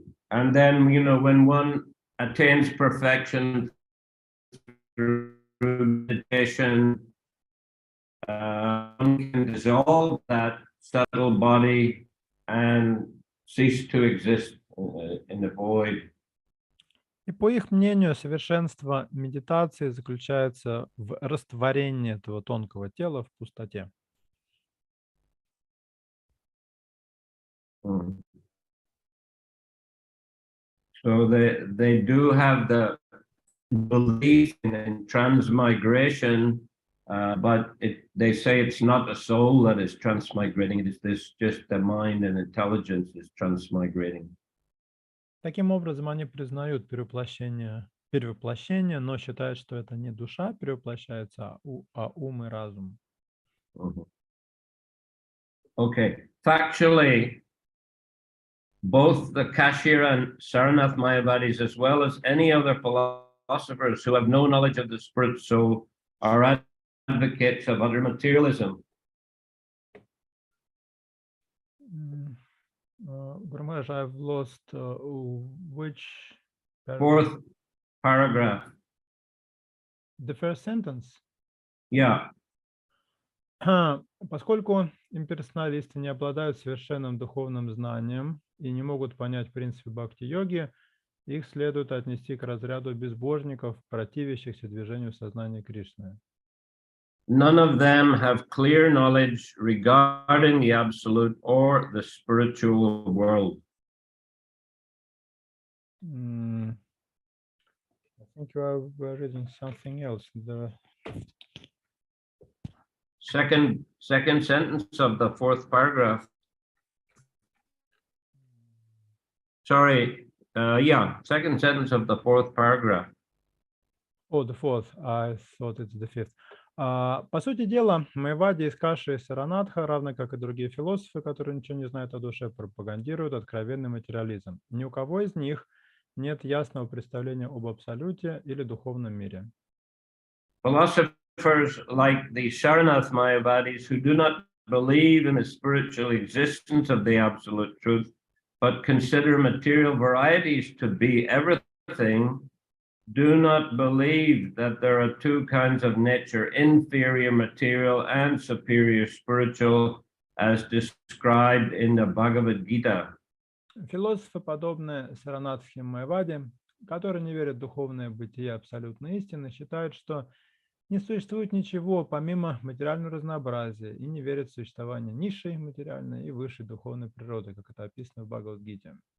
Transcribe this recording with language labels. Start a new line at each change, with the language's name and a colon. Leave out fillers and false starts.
English: And then, when one attains perfection through meditation, one can dissolve that subtle body and cease to exist in the void.
Russian: И по их мнению, совершенство медитации заключается в растворении этого тонкого тела в пустоте.
English: So they do have the belief in transmigration, but they say it's not a soul that is transmigrating, it is just the mind and intelligence is transmigrating.
Russian: Таким образом, они признают перевоплощение перевоплощение, но считает, что это не душа перевоплощается, а ум и разум.
English: Okay. Factually, both the Kashira and Saranath Mayavadis, as well as any other philosophers who have no knowledge of the spirit soul, are advocates of utter materialism. Gurmaj, I've lost which Fourth paragraph. the first sentence. Yeah.
Russian: Поскольку имперсоналисты не обладают совершенным духовным знанием и не могут понять принципы бхакти-йоги, их следует отнести к разряду безбожников, противящихся движению сознания Кришны.
English: None of them have clear knowledge regarding the absolute or the spiritual world. I think you are reading something else. The Second sentence of the fourth paragraph. Sorry, second sentence of the fourth paragraph. Oh, the fourth. I thought it's the fifth.
Russian: По сути дела, Майавади из Каши и Саранатха, равно как и другие философы, которые ничего не знают о душе, пропагандируют откровенный материализм. Ни у кого из них нет ясного представления об абсолюте или духовном мире.
English: Philosophers like the Saranath Mayavadis, who do not believe in the spiritual existence of the absolute truth, but consider material varieties to be everything, do not believe that there are two kinds of nature, inferior material and superior spiritual, as described in the Bhagavad Gita.
Russian: Философы, подобные Саранатхе Майавади, которые не верят в духовное бытие абсолютной истины, считают, что не существует ничего помимо материального разнообразия и не верят в существование низшей материальной и высшей духовной природы, как это описано в Бхагавад-гите.